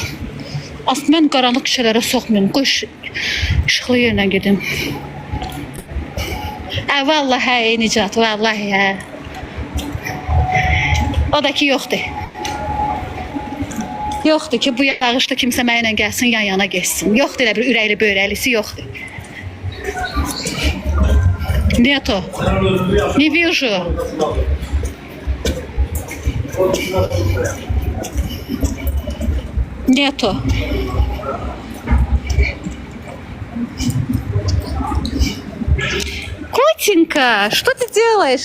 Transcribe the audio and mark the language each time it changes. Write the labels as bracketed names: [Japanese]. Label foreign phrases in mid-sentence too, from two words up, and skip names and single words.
[Azerbaijani] Aslında mən qaranlıq kişilərə soxmayayım, qoy işıqlı yerlə gedim. Vallahi Nicat, vallahi hə. O da ki yoxdur. Yoxdur ki, bu yağışda kimsə mənimlə gəlsin, yan-yana geçsin. Yoxdur elə bir ürəkli böyrəlisi, yoxdur. [Russian] Нету. Не вижу. Нету. Котенька, что ты делаешь?